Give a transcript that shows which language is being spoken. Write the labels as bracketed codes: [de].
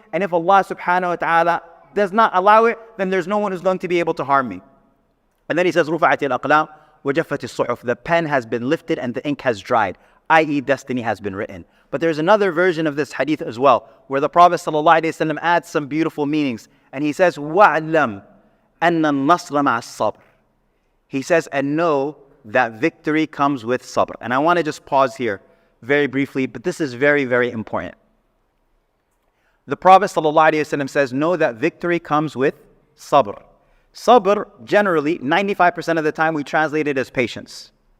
[en] And if Allah subhanahu wa ta'ala does not allow it, then there's no one who's going to be able to harm me. And then he says, [ar] رُفَعَتِ الْأَقْلَامِ وَجَفَّتِ الصُّحُفِ. [en] The pen has been lifted and the ink has dried, i.e. destiny has been written. But there's another version of this hadith as well, where the Prophet ﷺ adds some beautiful meanings. And he says, [ar] وَعْلَمْ أَنَّ النَّصْرَ مَعَ الصَّبْرِ. [en] He says, and know that victory comes with sabr. And I want to just pause here very briefly, but this is very, very important. The Prophet ﷺ says, know that victory comes with sabr. Sabr, generally, 95% of the time we translate it as patience.